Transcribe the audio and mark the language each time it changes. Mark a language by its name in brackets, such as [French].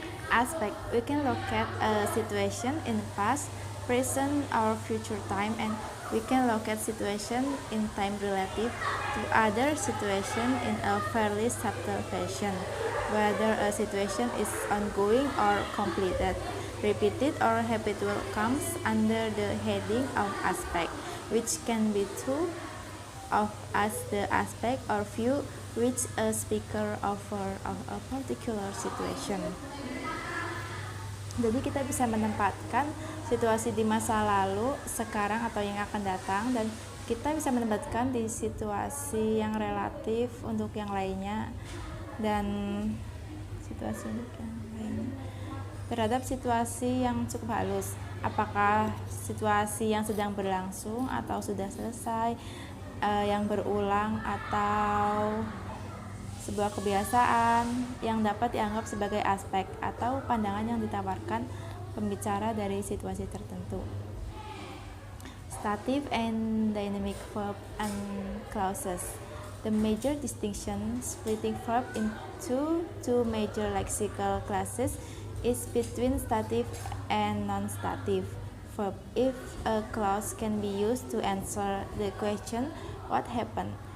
[English] Aspect, we can look at a situation in the past, present, or future time, and we can look at situation in time relative to other situation in a fairly subtle fashion, whether a situation is ongoing or completed, repeated or habitual comes under the heading of aspect, which can be true of as the aspect or view which a speaker offer of a particular situation. [Indonesian] Jadi kita bisa menempatkan situasi di masa lalu, sekarang atau yang akan datang, dan kita bisa menempatkan di situasi yang relatif untuk yang lainnya dan situasi untuk yang lainnya terhadap situasi yang cukup halus. Apakah situasi yang sedang berlangsung atau sudah selesai, yang berulang atau sebuah kebiasaan yang dapat dianggap sebagai aspek atau pandangan yang ditawarkan pembicara dari situasi tertentu. [English] Stative and dynamic verb and clauses. The major distinction splitting verb into two major lexical classes is between stative and non-stative verb. If a clause can be used to answer the question, what happened?